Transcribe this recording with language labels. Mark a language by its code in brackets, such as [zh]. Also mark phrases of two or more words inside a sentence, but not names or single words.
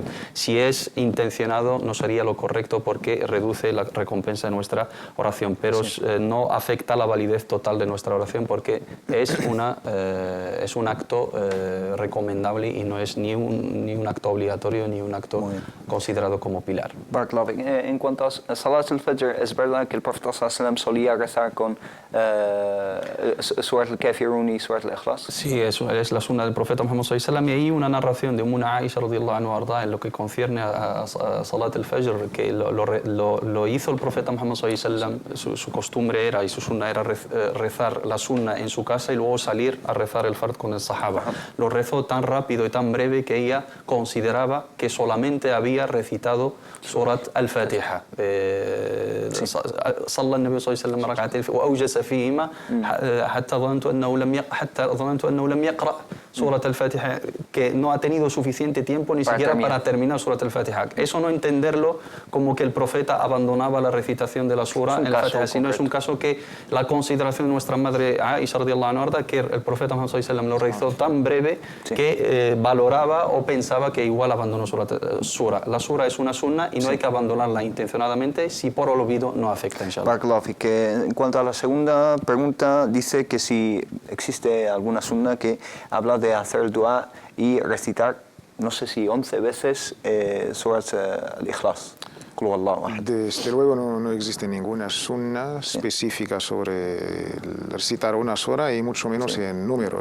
[es] Si es intencionado no sería lo correcto porque reduce la recompensa de nuestra oración, pero no afecta la validez total de nuestra oración porque es un acto recomendable y no es ni un acto obligatorio ni un acto considerado como pilar. En cuanto a [ar] صلاة الفجر, [es] es verdad que el Profeta ﷺ solía rezar con Surat al-Kafirun y Surat al-Ikhlas. Sí, eso es la sunna del Profeta Muhammad [ar] صلى الله عليه وسلم, [es] y hay una narración de una Aisha [ar] رضي الله عنها [es] en lo que concierne a [ar] صلاة الفجر, [es] que lo hizo el Profeta Muhammad [ar] صلى الله عليه وسلم. [es] Su costumbre era, y su sunna era rezar la sunna en su casa y luego salir a rezar el fard con el sahaba. Lo rezó tan rápido y tan breve que ella consideraba que solamente había recitado Surat al-Fatiha. [ar] صلى النبي صلى الله عليه وسلم ركعتين وأوجس فيهما حتى ظننت أنه لم يقرأ سورة الفاتحة, [es] que no ha tenido suficiente tiempo ni siquiera para terminar Surat al-Fatiha. Eso no entenderlo como que el profeta abandonaba la recitación de la sura en la Fatiha, sino es un caso que la consideración de nuestra madre Aisha [ar] رضي الله عنها, [es] que el profeta Muhammad [ar] صلى الله عليه وسلم [es] lo rezó tan breve que valoraba o pensaba que igual abandonó sura. La sura es una sunna persona y no hay que abandonarla intencionadamente si por olvido no afecta, inshallah. [ar] بارك الله فيك. [es] En cuanto a la segunda pregunta, dice que si existe alguna sunna que habla de hacer el dua y recitar, no sé si 11 veces surat al-Ikhlas. Desde luego no existe ninguna sunna específica sobre recitar una sola y mucho menos en número.